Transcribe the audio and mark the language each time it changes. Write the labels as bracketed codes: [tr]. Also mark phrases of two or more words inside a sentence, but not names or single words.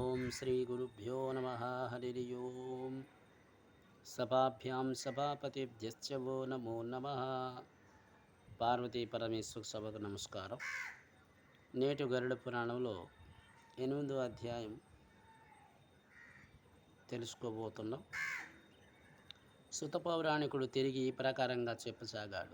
[sa] श्रीगुरुभ्यो नमः। हरि ओं। सभाभ्यां सभापतिभ्यश्च वो नमो नमः. [te] పార్వతీ పరమేశ్వర సభకు నమస్కారం. నేటి గరుడ పురాణంలో 8వ అధ్యాయం తెలుసుకోబోతున్నాం. సుత పౌరాణికుడు తిరిగి ఈ ప్రకారంగా చెప్పసాగాడు.